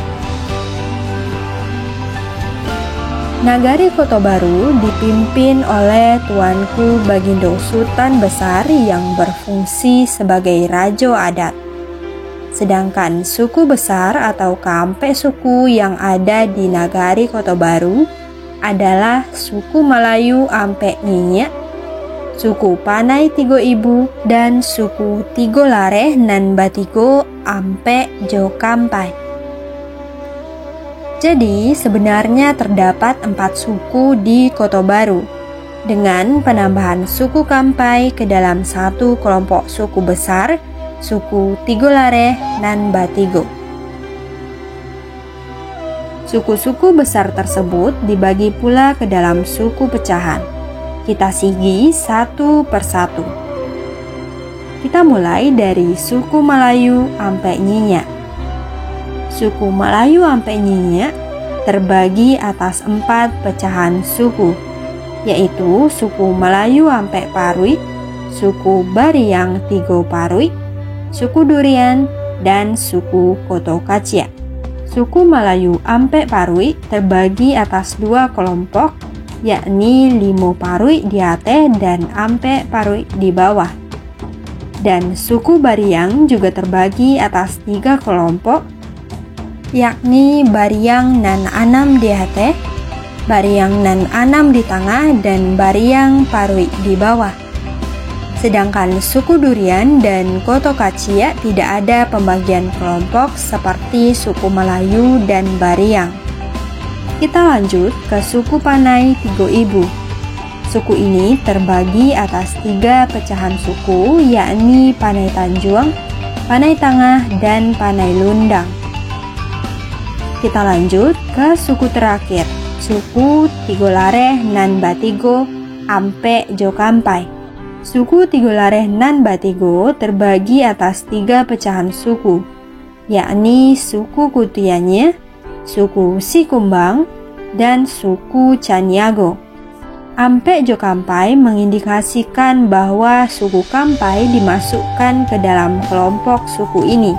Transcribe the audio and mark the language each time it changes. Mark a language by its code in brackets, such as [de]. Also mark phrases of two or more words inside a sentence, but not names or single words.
[id] Nagari Koto Baru dipimpin oleh Tuanku Bagindo Sultan Besar yang berfungsi sebagai rajo adat. Sedangkan suku besar atau kampe suku yang ada di Nagari Koto Baru adalah suku Melayu Ampe Nyinyek, suku Panai Tigo Ibu, dan suku Tigo Lareh nan Batigo Ampe Jo Kampai. Jadi sebenarnya terdapat 4 suku di Koto Baru, dengan penambahan suku Kampai ke dalam satu kelompok suku besar suku Tigolare nan Batigo. Suku-suku besar tersebut dibagi pula ke dalam suku pecahan. Kita sigi satu persatu. Kita mulai dari suku Melayu Ampe Nyinya. Suku Melayu Ampe Nyinya terbagi atas 4 pecahan suku, yaitu suku Melayu Ampe Parui, suku Bariang Tigo Parui, suku Durian, dan suku Kotokacia. Suku Melayu Ampe Parui terbagi atas 2 kelompok, yakni Limo Parui di atas dan Ampe Parui di bawah. Dan suku Bariang juga terbagi atas 3 kelompok, yakni Bariang nan Anam di atas, Bariang nan Anam di tengah, dan Bariang Parui di bawah. Sedangkan suku Durian dan Kotokacia tidak ada pembagian kelompok seperti suku Melayu dan Bariang. Kita lanjut ke suku Panai Tigo Ibu. Suku ini terbagi atas 3 pecahan suku, yakni Panai Tanjung, Panai Tengah, dan Panai Lundang. Kita lanjut ke suku terakhir, suku Tigolare nan Batigo Ampe Jokampai. Suku Tigolare nan Batigo terbagi atas 3 pecahan suku, yakni suku Kutianya, suku Sikumbang, dan suku Caniago. Ampe Jokampai mengindikasikan bahwa suku Kampai dimasukkan ke dalam kelompok suku ini.